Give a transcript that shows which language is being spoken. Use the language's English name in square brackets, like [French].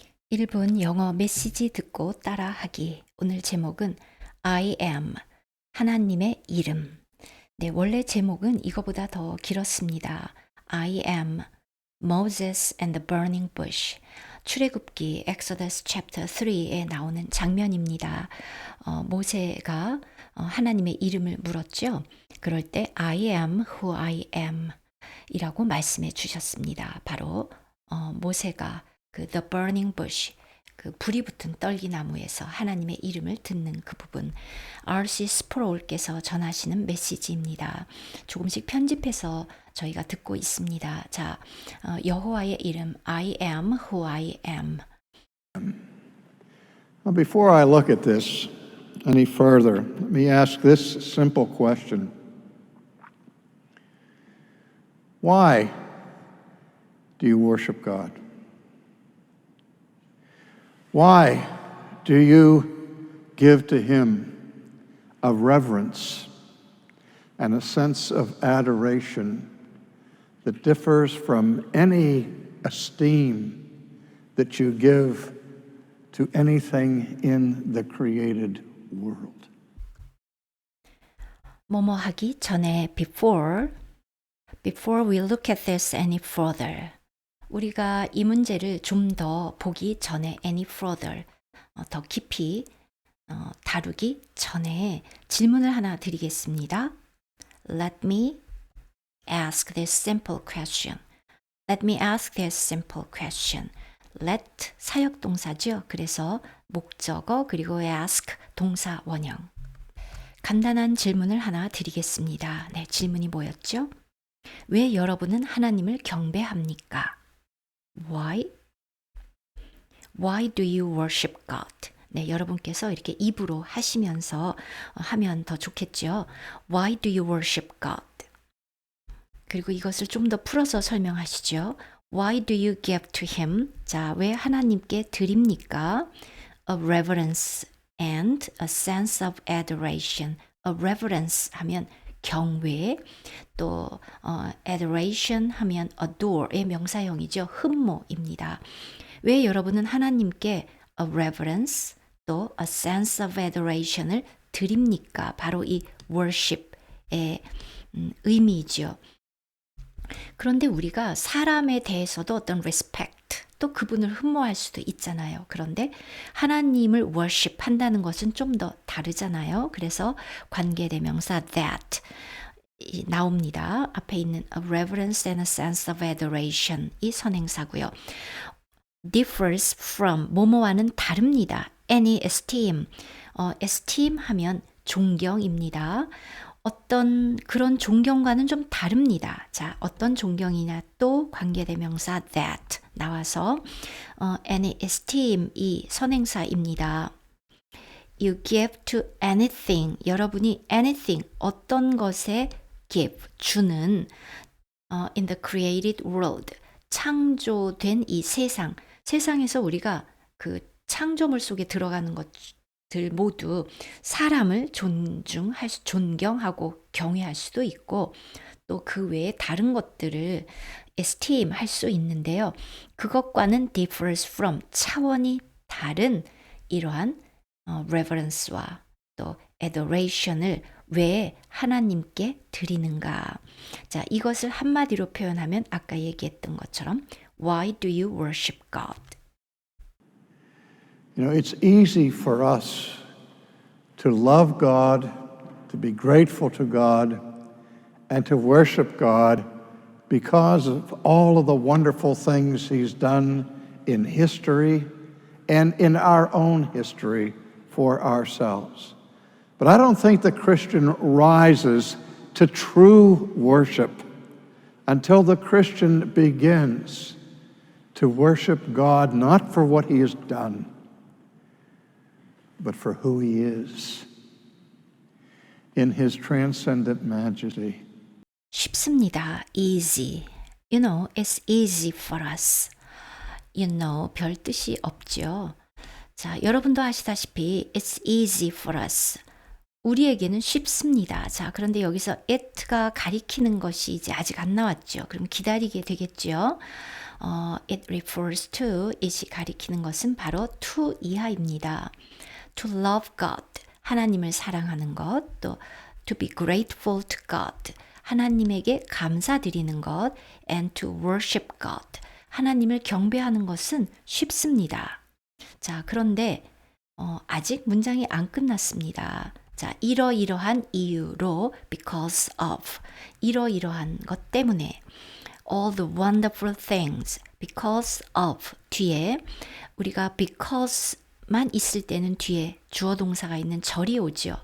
[Korean] 1분 영어 메시지 듣고 따라하기. 오늘 제목은 [English] I am, [Korean] 하나님의 이름. 네, 원래 제목은 이거보다 더 길었습니다. [English] I am Moses and the burning bush. [Korean] 출애굽기 Exodus chapter 3에 나오는 장면입니다. 모세가 하나님의 이름을 물었죠. 그럴 때 [English] I am who I am [Korean] 이라고 말씀해 주셨습니다. 바로 모세가 그 [English] The burning bush, [Korean] 그 불이 붙은 떨기나무에서 하나님의 이름을 듣는 그 부분, R.C. 스프롤께서 전하시는 메시지입니다. 조금씩 편집해서 저희가 듣고 있습니다. 자, 여호와의 이름 [English] I am who I am. Well, before I look at this any further, let me ask this simple question. Why do you worship God? Why do you give to Him a reverence and a sense of adoration that differs from any esteem that you give to anything in the created world? [Korean] 뭐뭐 하기 전에 [English] before we look at this any further. [Korean] 우리가 이 문제를 좀 더 보기 전에 any further, 더 깊이 다루기 전에 질문을 하나 드리겠습니다. [English] Let me ask this simple question. Let me ask this simple question. [Korean] Let 사역동사죠. 그래서 목적어 그리고 ask 동사 원형. 간단한 질문을 하나 드리겠습니다. 네, 질문이 뭐였죠? 왜 여러분은 하나님을 경배합니까? [English] Why? Why do you worship God? [Korean] 네, 여러분께서 이렇게 입으로 하시면서 하면 더 좋겠죠. [English] Why do you worship God? [Korean] 그리고 이것을 좀 더 풀어서 설명하시죠. [English] Why do you give to Him? [Korean] 자, 왜 하나님께 드립니까? [English] A reverence and a sense of adoration. [Korean] A reverence 하면 경외, 또 adoration 하면 adore의 명사형이죠. 흠모입니다. 왜 여러분은 하나님께 a reverence 또 [English] a sense of adoration [Korean] 을 드립니까? 바로 이 worship의 의미이죠. 그런데 우리가 사람에 대해서도 어떤 respect, 또 그분을 흠모할 수도 있잖아요. 그런데 하나님을 worship 한다는 것은 좀 더 다르잖아요. 그래서 관계대명사 that 나옵니다. 앞에 있는 a reverence and a sense of adoration 이 선행사고요. differs from 뭐뭐와는 다릅니다. any esteem, esteem 하면 존경입니다. 어떤 그런 존경과는 좀 다릅니다. 자, 어떤 존경이냐 또 관계대명사 that 나와서 any esteem 이 선행사입니다. [English] You give to anything. [Korean] 여러분이 anything 어떤 것에 give 주는 [English] in the created world [Korean] 창조된 이 세상에서 우리가 그 창조물 속에 들어가는 것들 모두 사람을 존경하고 경외할 수도 있고 또 그 외에 다른 것들을 esteem 할 수 있는데요. 그것과는 differs from 차원이 다른 이러한 reverence와 또 adoration을 왜 하나님께 드리는가? 자, 이것을 한마디로 표현하면 아까 얘기했던 것처럼 [English] Why do you worship God? You know, it's easy for us to love God, to be grateful to God, and to worship God because of all of the wonderful things He's done in history and in our own history for ourselves. But I don't think the Christian rises to true worship until the Christian begins to worship God not for what He has done, but for who He is in His transcendent majesty. [Korean] 쉽습니다. [English] Easy. You know, it's easy for us. You know, [Korean] 별 뜻이 없죠. 자, 여러분도 아시다시피 [English] it's easy for us. [Korean] 우리에게는 쉽습니다. 자, 그런데 여기서 it가 가리키는 것이 이제 아직 안 나왔죠. 그럼 기다리게 되겠죠. [English] It refers to, [Korean] it이 가리키는 것은 바로 to 이하입니다. [English] To love God, [Korean] 하나님을 사랑하는 것, 또 [English] to be grateful to God, [Korean] 하나님에게 감사드리는 것, [English] and to worship God, [Korean] 하나님을 경배하는 것은 쉽습니다. 자, 그런데 아직 문장이 안 끝났습니다. 자, 이러이러한 이유로 because of, 이러이러한 것 때문에 [English] all the wonderful things because of [Korean] 뒤에 우리가 because만 있을 때는 뒤에 주어 동사가 있는 절이 오죠.